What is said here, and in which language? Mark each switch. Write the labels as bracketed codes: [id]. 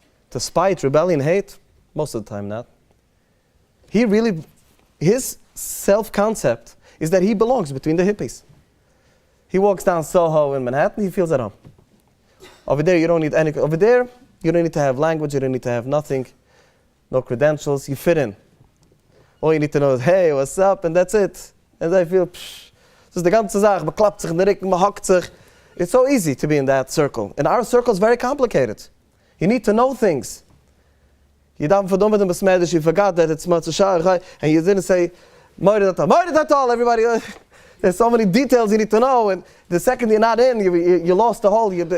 [en] To spite, rebellion, hate? Most of the time not. His self-concept is that he belongs between the hippies. He walks down Soho in Manhattan, he feels at home. Over there, you don't need to have language, you don't need to have nothing, no credentials, you fit in. All you need to know is, hey, what's up, and that's it. And I feel, this is the [yi] ganze Sache, man klappt sich in der Rücken, man hockt sich. [en] It's so easy to be in that circle. And our circle is very complicated. You need to know things. You don't forget you forgot that it's Matzah, and you didn't say, everybody. There's so many details you need to know, and the second you're not in, you lost the whole.